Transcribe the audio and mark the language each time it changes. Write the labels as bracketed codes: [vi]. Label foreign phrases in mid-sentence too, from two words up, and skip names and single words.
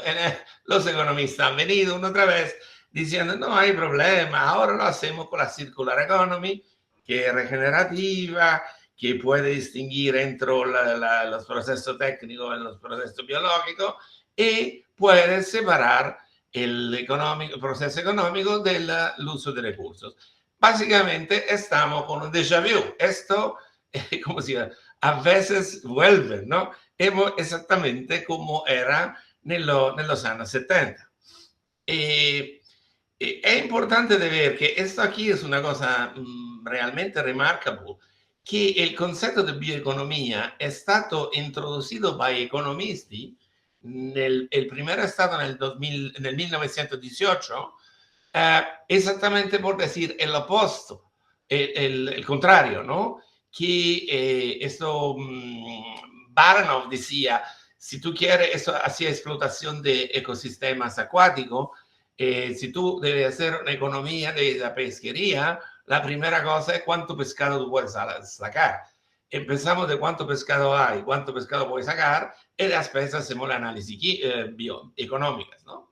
[es] Los economistas han venido una otra vez diciendo, no hay problema, ahora lo hacemos con la [en] circular economy, [es] que es regenerativa, que puede distinguir entre los procesos técnicos y los procesos biológicos, y puede separar el proceso económico del uso de recursos. Básicamente estamos con un déjà vu. Esto, ¿cómo se llama? A veces vuelven, ¿no? Exactamente como era los años 70. [it] È importante vedere che questo qui è una cosa realmente remarkable, che il concetto di bioeconomia è stato introdotto dagli economisti, il primo è stato nel 1918, esattamente per dire l'opposto, il contrario, no? Che questo [es] Baranov decía, si tú quieres, eso hacía explotación de ecosistemas acuáticos, si tú debes hacer una economía de la pesquería, la primera cosa es cuánto pescado tú puedes sacar. Empezamos de cuánto pescado hay, cuánto pescado puedes sacar, y después hacemos el análisis bioeconómicas, ¿no?